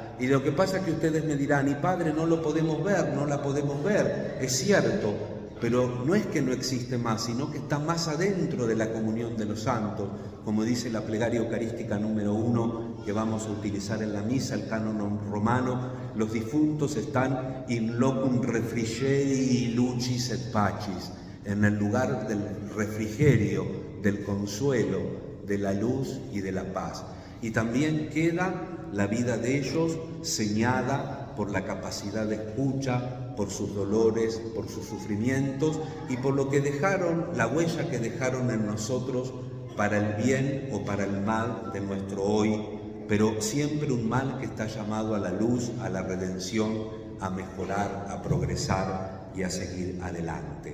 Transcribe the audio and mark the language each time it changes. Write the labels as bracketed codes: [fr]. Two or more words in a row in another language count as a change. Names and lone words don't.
[es] Y lo que pasa es que ustedes me dirán: y padre, no lo podemos ver, no la podemos ver. Es cierto, pero no es que no existe más, sino que está más adentro de la comunión de los santos. Como dice la plegaria eucarística número 1, que vamos a utilizar en la misa, el canon romano: los difuntos están [la] in locum refrigeri lucis et pacis, [es] en el lugar del refrigerio, del consuelo, de la luz y de la paz. Y también queda la vida de ellos señada por la capacidad de escucha, por sus dolores, por sus sufrimientos y por lo que dejaron, la huella que dejaron en nosotros para el bien o para el mal de nuestro hoy, pero siempre un mal que está llamado a la luz, a la redención, a mejorar, a progresar y a seguir adelante.